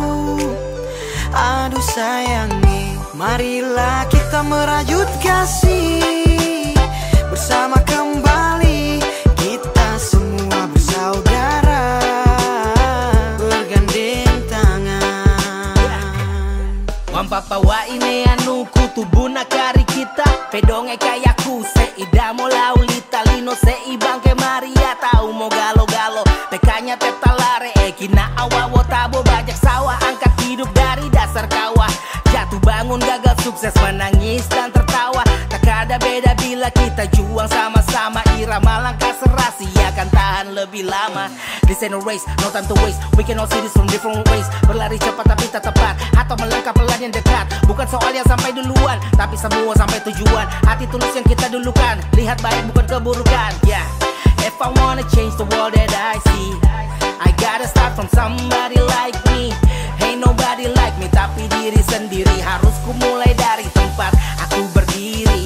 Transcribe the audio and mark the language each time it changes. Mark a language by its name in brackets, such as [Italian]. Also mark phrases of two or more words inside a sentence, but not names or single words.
[Indonesian] Aduh sayangi, marilah kita merajut kasih bersama kembali. Kita semua bersaudara, bergandeng tangan. [Da'a Kaili] Wampapa wa ini anu kutubuna kari kita pedonge kayaku seida mo laulita lino seibang ke Maria tahu mo galo-galo pekanya tetalare kina awawo tabo [Indonesian] bajak sawah angkat hidup dari dasar kawah jatuh bangun gagal sukses menangis dan tertawa tak ada beda bila kita juang sama-sama irama langkah serasi akan tahan lebih lama. [English] This ain't a race, no time to waste. We can all see this from different ways. [Indonesian] Berlari cepat tapi tak tepat atau melangkah pelan yang dekat. Bukan soal yang sampai duluan, tapi semua sampai tujuan. Hati tulus yang kita dulukan, lihat baik bukan keburukan. [English] Yeah, if I wanna change the world that I see, I gotta start from somebody like me. Ain't nobody like me, [Indonesian] tapi diri sendiri harus ku mulai dari tempat aku berdiri.